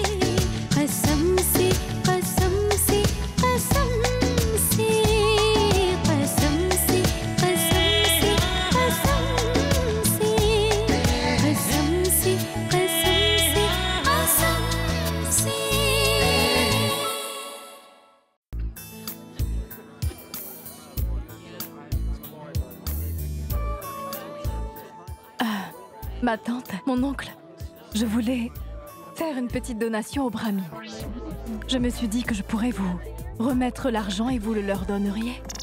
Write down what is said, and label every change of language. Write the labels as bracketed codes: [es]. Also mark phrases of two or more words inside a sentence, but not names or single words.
[hi] कसम से कसम से कसम से, कसम से कसम से कसम से, कसम से कसम से कसम से। [fr] Ma tante, mon oncle, je voulais faire une petite donation aux Brahmines. Je me suis dit que je pourrais vous remettre l'argent et vous le leur donneriez.